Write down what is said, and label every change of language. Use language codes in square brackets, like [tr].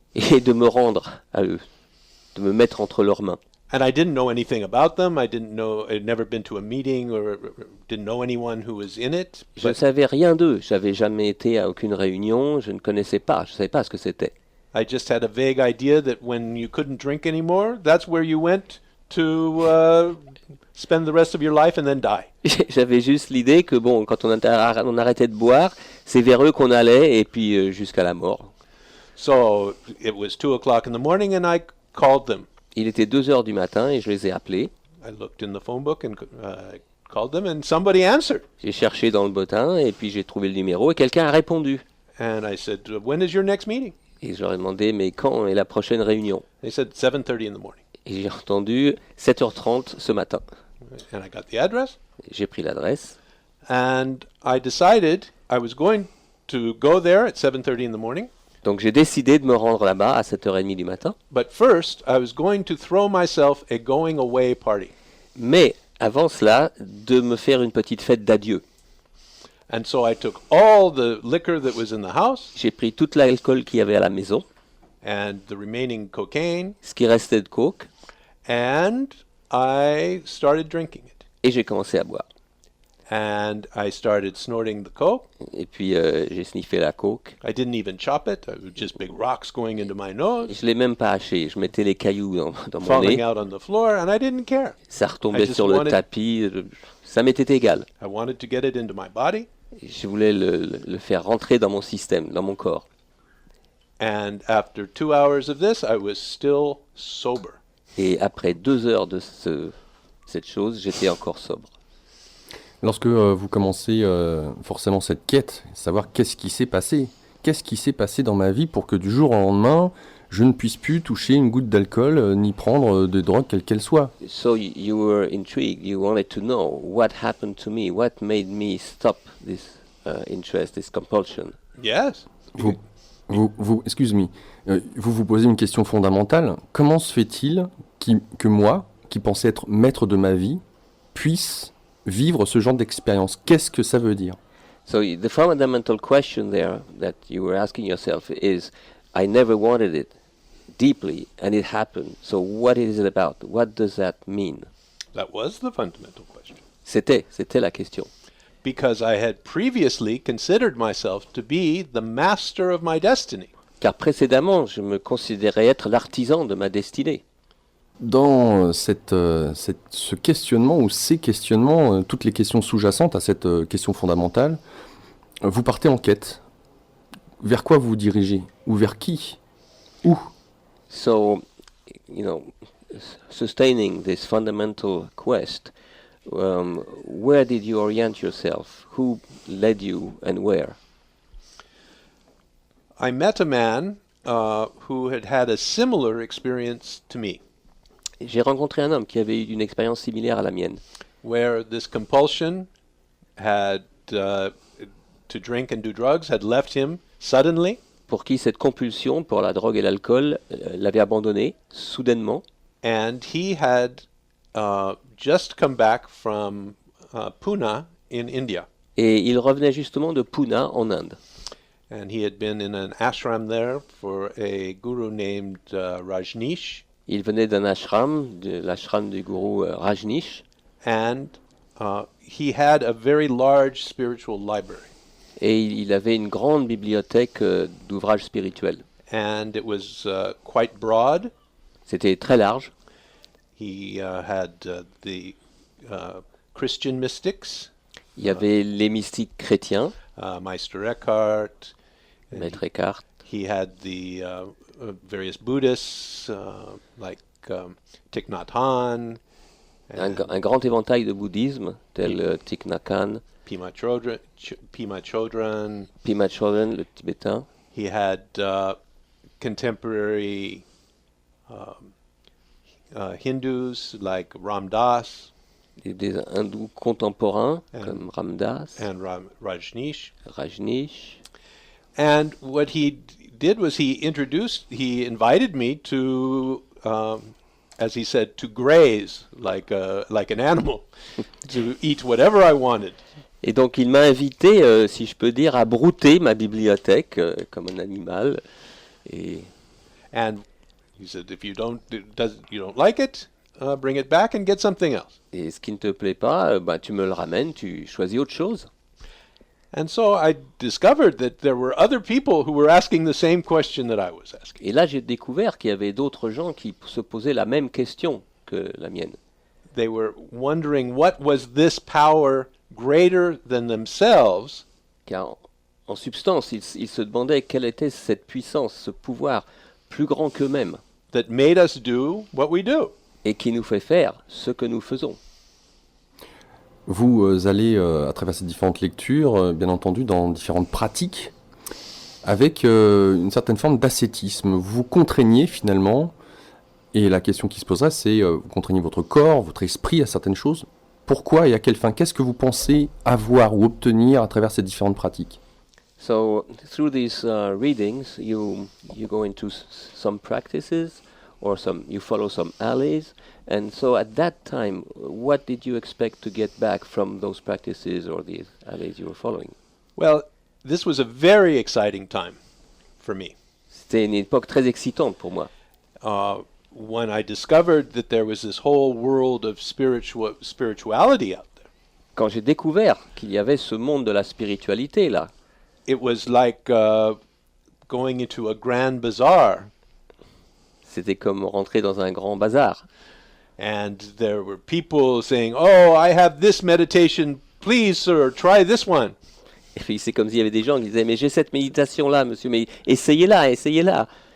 [fr] et de me rendre à eux, de me mettre entre leurs mains. [en] And I didn't know anything about them. I'd never been to a meeting or didn't know anyone who was in it. [fr] Je ne [en] But [fr] savais rien d'eux. J'avais jamais été à aucune réunion. Je ne connaissais pas. Je ne savais pas ce que c'était. [en] I just had a vague idea that when you couldn't drink anymore, that's where you went to spend the rest of your life and then die. [fr] J'avais juste l'idée que bon, quand on arrêtait de boire, c'est vers eux qu'on allait et puis jusqu'à la mort. [en] So it was 2:00 in the morning and I called them. [fr] Il était 2 heures du matin et je les ai appelés. [en] I looked in the phone book and called them and somebody answered. [fr] J'ai cherché dans le bottin et puis j'ai trouvé le numéro et quelqu'un a répondu. [en] And I said, when is your next meeting? [fr] Et je leur ai demandé, mais quand est la prochaine réunion? [en] They said 7:30 in the morning. [fr] Et j'ai entendu 7h30 ce matin. [en] And I got the address. [fr] J'ai pris l'adresse [en] And I decided I was going to go there at 7:30 in the morning. [fr] donc j'ai décidé de me rendre là-bas à 7h30 du matin. [en] But first, I was going to throw myself a going away party. [fr] Mais avant cela, de me faire une petite fête d'adieu. [en] And so I took all the liquor that was in the house [fr] J'ai pris toute l'alcool qu'il y avait à la maison, [en] and the remaining cocaine, [fr] ce qui restait de coke, [en] and I started drinking it. [fr] et j'ai commencé à boire. [en] And I started snorting the coke. [fr] Et puis j'ai sniffé la coke. [en] I didn't even chop it. It was just big rocks going into my nose, [fr] Je l'ai même pas haché. Je mettais les cailloux dans mon [en] falling [fr] nez. [en] out on the floor, and I didn't care. [fr] Ça [en] I [fr] retombait [en] just [fr] sur le [en] wanted- [fr] tapis. Ça m'était égal. [en] I wanted to get it into my body. [fr] Je voulais le faire rentrer dans mon système, dans mon corps. [en] And after 2 hours of this, I was still sober. [fr] Et après 2 heures de cette chose, j'étais encore sobre. Lorsque vous commencez forcément cette quête, savoir qu'est-ce qui s'est passé? Qu'est-ce qui s'est passé dans ma vie pour que du jour au lendemain, je ne puisse plus toucher une goutte d'alcool ni prendre de drogue quelle qu'elle soit? [en] So you were intrigued. You wanted to know what happened to me. What made me stop this interest, this compulsion. Yes. [fr] Vous, [en] Excuse me, [fr] vous vous posez une question fondamentale. Comment se fait-il que moi, qui pensais être maître de ma vie, puisse vivre ce genre d'expérience? Qu'est-ce que ça veut dire? [en] So the fundamental question there that you were asking yourself is, I never wanted it deeply, and it happened. So what is it about? What does that mean? That was the fundamental question. [fr] C'était la question. [en] Because I had previously considered myself to be the master of my destiny. [fr] Car précédemment, je me considérais être l'artisan de ma destinée. Dans ce questionnement ou ces questionnements, toutes les questions sous-jacentes à cette question fondamentale, vous partez en quête. Vers quoi vous vous dirigez? Ou vers qui? Où? [en] So, sustaining this fundamental quest, where did you orient yourself? Who led you and where? I met a man who had had a similar experience to me, [fr] J'ai rencontré un homme qui avait eu une expérience similaire à la mienne, [en] where this compulsion had to drink and do drugs had left him suddenly, [fr] pour qui cette compulsion pour la drogue et l'alcool l'avait abandonné soudainement, [en] and he had just come back from Pune in India, [fr] et il revenait justement de Pune en Inde. [en] and he had been in an ashram there for a guru named Rajneesh, [fr] Il venait d'un ashram, de l'ashram du gourou Rajneesh, [en] and he had a very large spiritual library, [fr] et il avait une grande bibliothèque d'ouvrages spirituels. [en] and it was quite broad. [fr] C'était très large. [en] He had the Christian mystics, [fr] Il y avait les mystiques chrétiens, [en] Meister Eckhart. And [fr] Maître Eckhart. [en] he had the various Buddhists like Thich Nhat Hanh, [fr] Un grand éventail de bouddhisme, tel Thich Nhat Hanh, [en] Pema Chodron. [fr] Pema Chodron, le tibétain. [en] He had contemporary Hindus like Ram Dass [fr] Des hindous contemporains [en] And- [fr] comme Ramdas, [en] and Rajneesh. [fr] Rajneesh. [en] And what he did was he invited me to, as he said, to graze like an animal, to eat whatever I wanted. [fr] Et donc il m'a invité, si je peux dire, à brouter ma bibliothèque comme un animal. Et [en] And he said, if you don't like it, bring it back and get something else. [fr] Et ce qui ne te plaît pas, tu me le ramènes, tu choisis autre chose. [en] And so I discovered that there were other people who were asking the same question that I was asking. [fr] Et là, j'ai découvert qu'il y avait d'autres gens qui se posaient la même question que la mienne. [en] They were wondering what was this power greater than themselves [fr] Car en substance, ils se demandaient quelle était cette puissance, ce pouvoir plus grand qu'eux-mêmes, [en] that made us do what we do. [fr] et qui nous fait faire ce que nous faisons. Vous allez, à travers ces différentes lectures, bien entendu, dans différentes pratiques, avec une certaine forme d'ascétisme. Vous vous contraignez finalement, et la question qui se poserait, c'est vous contraignez votre corps, votre esprit à certaines choses. Pourquoi et à quelle fin? Qu'est-ce que vous pensez avoir ou obtenir à travers ces différentes pratiques? [en] So through these readings, you go into some practices, or you follow some alleys. And so at that time, what did you expect to get back from those practices or these alleys you were following? Well, this was a very exciting time for me. C'était une époque très excitante pour moi. When I discovered that there was this whole world of spirituality out there. [fr] Quand j'ai découvert qu'il y avait ce monde de la spiritualité là, [en] It was like going into a grand bazaar, [fr] c'était comme rentrer dans un grand bazar. [en] and there were people saying, "Oh, I have this meditation. Please, sir, try this one." [fr] Et puis c'est comme s'il y avait des gens qui disaient mais j'ai cette méditation là, monsieur, mais essayez-la, essayez-la.